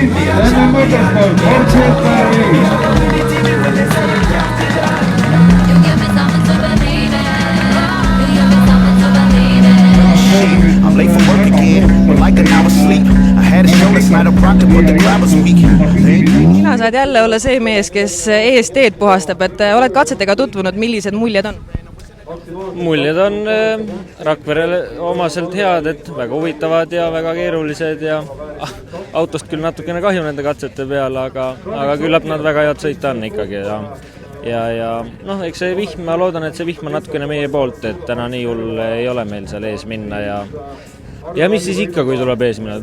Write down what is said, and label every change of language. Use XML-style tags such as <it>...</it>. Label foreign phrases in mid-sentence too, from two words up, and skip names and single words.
<en>I'm late for work again, like an hour sleep. I had a show last night, I rocked it, but the crowd was weak.</en> <et>Sina saad jälle olla see mees, kes ees teed puhastab, et oled katsetega tutvunud, millised muljed on? Muljed on Rakverele omaselt head, et väga huvitavad ja väga keerulised ja autost küll natukene kahju nende katsete peal, aga küllap nad väga head sõita on ikkagi ja noh, eks see vihm, ma loodan, et see vihm on natukene meie poolt, et täna nii hull ei ole meil seal ees minna ja mis siis ikka, kui tuleb ees minna?</et>